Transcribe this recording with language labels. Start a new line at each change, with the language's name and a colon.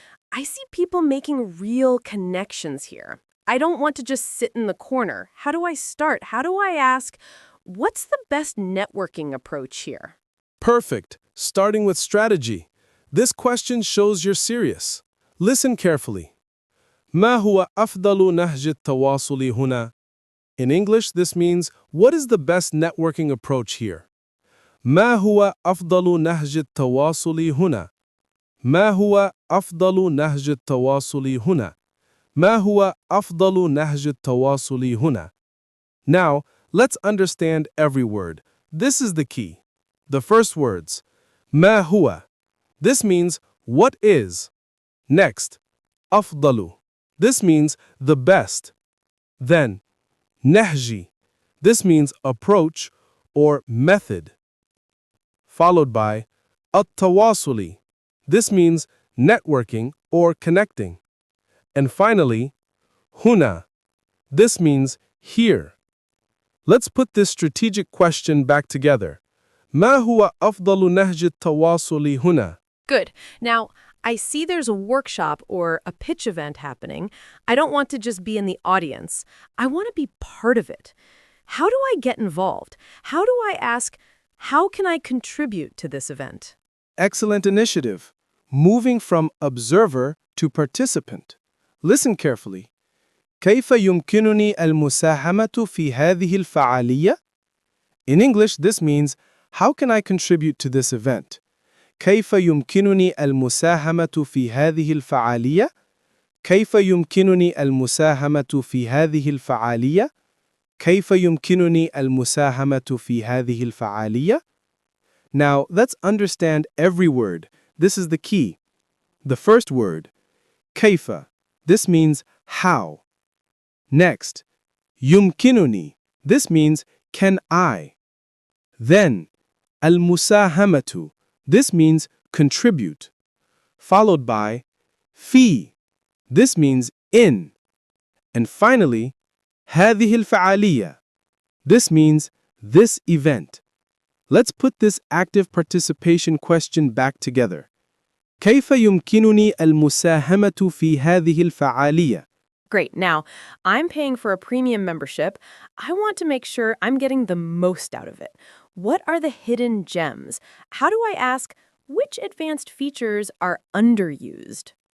English: I see people making real connections here. I don't want to just sit in the corner. How do I start? How do I ask, what's the best networking approach here? Perfect. Starting with strategy. This question shows you're serious. Listen carefully.
Arabic: ما هو أفضل نهج التواصل هنا?
English: In English, this means, what is the best networking approach here?
Arabic: ما هو أفضل نهج التواصل هنا? ما هو أفضل نهج التواصل هنا? ما هو أفضل نهج التواصل هنا?
English: Now, let's understand every word. This is the key. The first words.
Arabic: ما هو.
English: This means, what is? Next.
Arabic: أفضل.
English: This means, the best. Then,
Arabic: نهجي.
English: This means approach or method. Followed by
Arabic: التواصل.
English: This means networking or connecting. And finally,
Arabic: هنا.
English: This means here. Let's put this strategic question back together.
Arabic: ما هو أفضل نهج التواصل هنا?
English: Good. Now, I see there's a workshop or a pitch event happening. I don't want to just be in the audience. I want to be part of it. How do I get involved? How do I ask, how can I contribute to this event? Excellent initiative. Moving from observer to participant. Listen carefully.
Arabic: كيف يمكنني المساهمة في هذه الفعالية?
English: In English, this means, how can I contribute to this event?
Arabic: كيف يمكنني المساهمة في هذه الفعالية؟ كيف يمكنني المساهمة في هذه الفعالية؟ كيف يمكنني المساهمة في هذه الفعالية?
English: Now, let's understand every word. This is the key. The first word,
Arabic: كيف.
English: This means how. Next,
Arabic: يمكنني.
English: This means can I. Then,
Arabic: المساهمة.
English: This means contribute. Followed by
Arabic: في.
English: This means in. And finally,
Arabic: هذه الفعالية.
English: This means this event. Let's put this active participation question back together.
Arabic: كيف يمكنني المساهمة في هذه الفعالية?
English: Great. Now, I'm paying for a premium membership. I want to make sure I'm getting the most out of it. What are the hidden gems? How do I ask, which advanced features are underused?